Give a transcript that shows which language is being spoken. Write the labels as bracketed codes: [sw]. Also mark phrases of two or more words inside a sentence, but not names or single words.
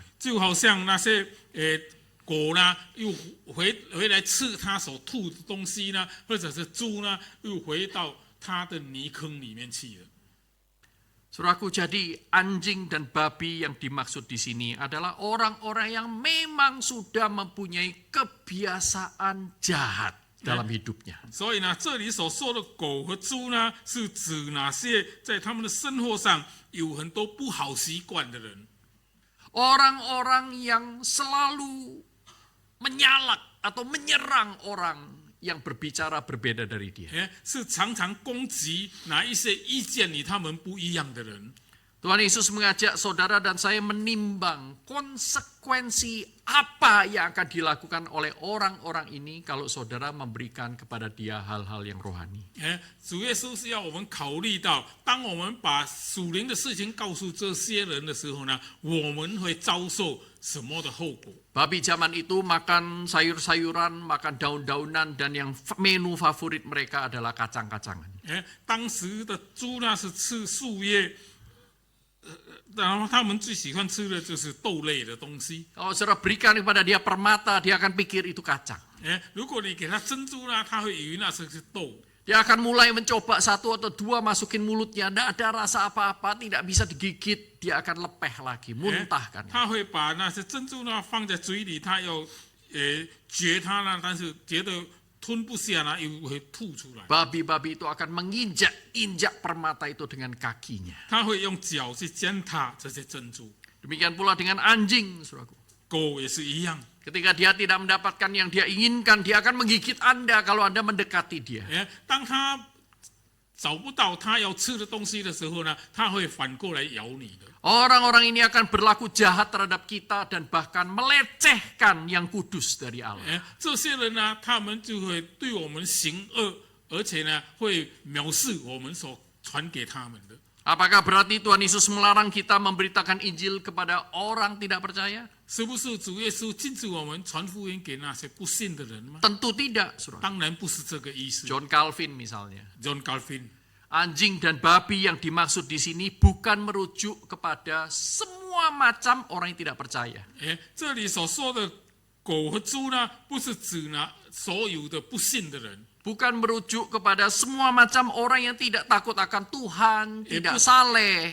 [zh] 就好像那些狗呢又回来吃它所吐的东西呢，或者是猪呢又回到它的泥坑里面去了。 [id] Saudaraku, jadi anjing dan babi yang dimaksud di sini adalah orang-orang yang memang sudah mempunyai kebiasaan jahat dalam hidupnya. [zh] 所以呢，这里所说的狗和猪呢，是指哪些在他们的生活上有很多不好习惯的人。 [id] Orang-orang yang selalu menyalak atau menyerang orang yang berbicara berbeda dari dia. [zh] 是常常攻击哪一些意见与他们不一样的人。 [id] Tuhan Yesus mengajak saudara dan saya menimbang konsekuensi apa yang akan dilakukan oleh orang-orang ini kalau saudara memberikan kepada dia hal-hal yang rohani. [zh] 主耶稣是要我们考虑到，当我们把属灵的事情告诉这些人的时候呢，我们会遭受什么的后果？ [id] Babi zaman itu makan sayur-sayuran, makan daun-daunan, dan yang menu favorit mereka adalah kacang-kacangan. [zh] 当时的猪呢是吃树叶，然后他们最喜欢吃的就是豆类的东西。 [id] Kalau saudara berikan kepada dia permata, dia akan pikir itu kacang. [zh] 如果你给他珍珠呢，他会以为那是豆。 [id] Dia akan mulai mencoba 1 atau 2 masukin mulutnya, tidak ada rasa apa-apa, tidak bisa digigit, dia akan lepeh lagi, muntahkan. [zh] 他会把那些珍珠呢放在嘴里，他要嚼它呢，但是觉得吞不下呢，又会吐出来。 [id] Babi-babi itu akan menginjak-injak permata itu dengan kakinya. [zh] 他会用脚去践踏这些珍珠。 [id] Demikian pula dengan anjing, saudaraku. [zh] 狗也是一样。 [id] Ketika dia tidak mendapatkan yang dia inginkan, dia akan menggigit Anda kalau Anda mendekati dia. [zh] 当他找不到他要吃的东西的时候呢，他会反过来咬你的。 [id] Orang-orang ini akan berlaku jahat terhadap kita dan bahkan melecehkan yang kudus dari Allah. [zh] 这些人呢，他们就会对我们行恶，而且呢，会藐视我们所传给他们的。 [id] Apakah berarti Tuhan Yesus melarang kita memberitakan Injil kepada orang tidak percaya? [zh] 是不是主耶稣禁止我们传福音给那些不信的人吗？ [id] Tentu tidak, saudara. [zh] 当然不是这个意思。 [id] John Calvin misalnya. John Calvin， Anjing dan babi yang dimaksud di sini bukan merujuk kepada semua macam orang yang tidak percaya. [zh] 这里所说的狗和猪呢，不是指所有的不信的人。 [id] Bukan merujuk kepada semua macam orang yang tidak takut akan Tuhan, tidak saleh.